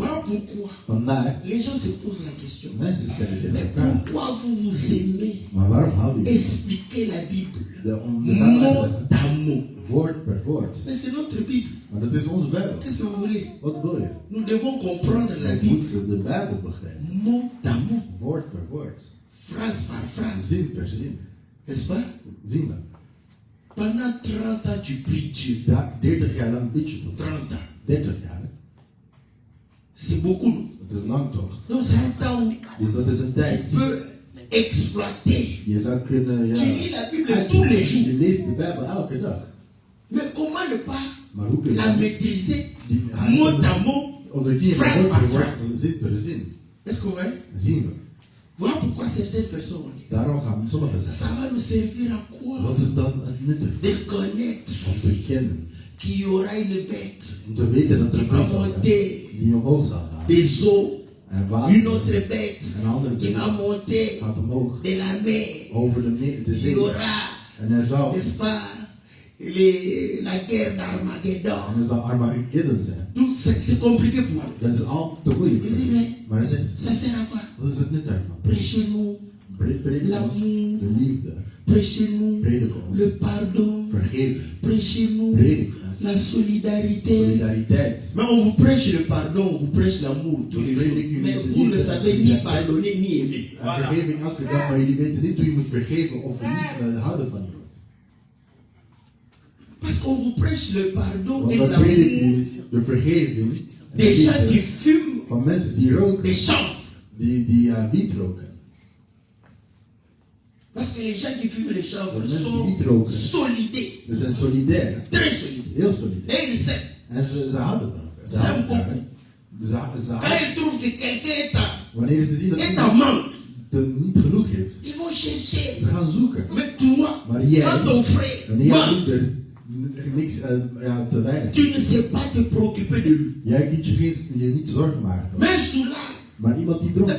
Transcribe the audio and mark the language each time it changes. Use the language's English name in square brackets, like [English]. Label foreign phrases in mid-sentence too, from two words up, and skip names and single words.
[French] Voilà pourquoi [Dutch] Vandaar, [French] les gens se posent la question. [Dutch] mensen stellen zich [French] Mais [Dutch] de vraag. [French] pourquoi vous vous aimez [Dutch] Maar waarom houden jullie [French] expliquer la Bible [Dutch] om de Bijbel uit te [French] mot [Dutch] leggen? [French] à mot? [Dutch] Woord per woord. [French] Mais c'est notre Bible. [Dutch] Maar dat is onze Bijbel. [French] Qu'est-ce que vous voulez? [Dutch] Wat wil je? [French] Nous devons comprendre la [Dutch] Je [French] Bible [Dutch] moet de Bijbel begrijpen. [French] mot à mot, [Dutch] Woord per woord. [French] phrase par phrase. [Dutch] Zin per zin. [French] N'est-ce pas? [Dutch] Zien we. [French] Pendant 30 ans, tu pries Dieu. [Dutch] 30 jaar lang bid je tot [French] 30 ans. [Dutch] 30 jaar. Hè? [French] C'est beaucoup, non? [Dutch] Dat is lang toch? [French] Donc c'est un temps où [Dutch] Dus dat is een tijd. [French] tu peux exploiter. [Dutch] Je zou kunnen, ja. [French] Tu lis la Bible tous les jours. [Dutch] Je leest de Bijbel elke dag. [French] Mais comment ne pas [Dutch] Maar hoe kun je [French] la [Dutch] dat [French] maîtriser [Dutch] die- [French] mot à mot, [Dutch] onder die [French] phrase [Dutch] woord [French] par [Dutch] per [French] phrase? [Dutch] woord, zin per zin? [French] Est-ce que vous voyez? [Dutch] Zien we. [French] Voilà pourquoi certaines personnes, [Dutch] Daarom gaan sommigen [French] ça [Dutch] zeggen. [French] va nous servir à quoi? [Dutch] Wat is dan het nuttig? [French] De connaître [Dutch] Om te kennen. [French] qu'il y aura une bête [Dutch] Om te weten dat er [French] qui [Dutch] een [French] va [Dutch] vis zal zijn [French] monter [Dutch] die omhoog zal gaan. [French] des eaux, [Dutch] En [French] une [Dutch] water. [French] autre bête [Dutch] Een andere [French] qui va [Dutch] vis [French] monter [Dutch] gaat omhoog. [French] de la mer. [Dutch] Over de [French] Il y [Dutch] zee. [French] aura, [Dutch] En er zal. [French] n'est-ce pas, la guerre d'Armageddon. [Dutch] En er zal Armageddon zijn. [French] Donc c'est compliqué pour nous. [Dutch] Dat is al te moeilijk. [French] Je dis, mais [Dutch] Maar dat is, [French] ça sert à quoi? [Dutch] wat is het nut daarvan? [French] Prêchez-nous [Dutch] Predik ons [French] l'amour, [Dutch] de liefde. [French] prêchez-nous [Dutch] Predik ons [French] le pardon, [Dutch] vergeving. [French] prêchez-nous [Dutch] Predik ons [French] la solidarité. [Dutch] solidariteit. [French] Mais on vous prêche le pardon, on vous prêche l'amour tous les jours. Mais vous ne savez ni pardonner ni aimer. [Dutch] En vergeving elke dag, maar jullie weten niet hoe je moet vergeven of niet houden van iemand. [French] Parce qu'on vous prêche le pardon [Dutch] Want [French] et [Dutch] dan predik [French] l'amour [Dutch] je de vergeving en de [French] des gens qui [Dutch] liefde [French] fument [Dutch] van mensen die roken, [French] des chanvres. [Dutch] die wiet roken. [French] Parce que les gens qui fument les chanvres [Dutch] Mensen die [French] sont [Dutch] wiet roken, [French] solidaires, [Dutch] ze zijn solidair, [French] très solidaires. [Dutch] heel solidair. [French] Et ils s'aiment. [Dutch] En ze houden van elkaar. Ze Ze houden hebben elkaar. Ze [French] Quand [Dutch] houden. [French] ils trouvent que quelqu'un est en [Dutch] Wanneer ze zien dat [French] est en [Dutch] iemand [French] manque, [Dutch] het niet genoeg heeft, [French] ils vont chercher. [Dutch] ze gaan zoeken. [French] Mais toi, [Dutch] Maar jij, [French] quand ton frère [Dutch] wanneer jouw [French] manque, [Dutch] moeder niks, te weinig, [French] tu ne sais pas te préoccuper de lui. [Dutch] jij kunt je niet zorgen maken. [French] Mais soulard, [Dutch] Maar iemand die dronken